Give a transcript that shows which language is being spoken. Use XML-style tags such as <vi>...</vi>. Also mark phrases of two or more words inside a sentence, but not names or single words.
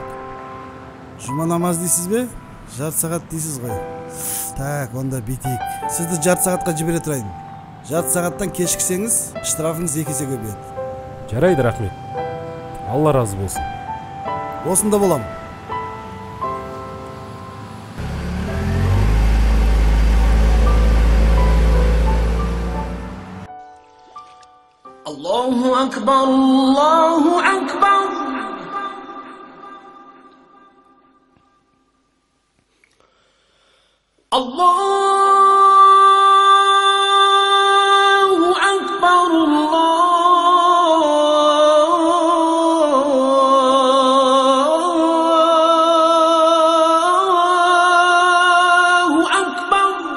<kk>Жұма намаз дейсіз бе? Жарты сағат дейсіз ғой. Так, онда битейік. Сізді жарты сағатқа жібере тұрайын. Жарты сағаттан кешіксеңіз, штрафыңыз 2 есе көбейеді. Жарайды, рахмет. Алла разы болсын. Осында болам.</kk> <ar>الله أكبر، الله أكبر. الله أكبر، الله أكبر.</ar>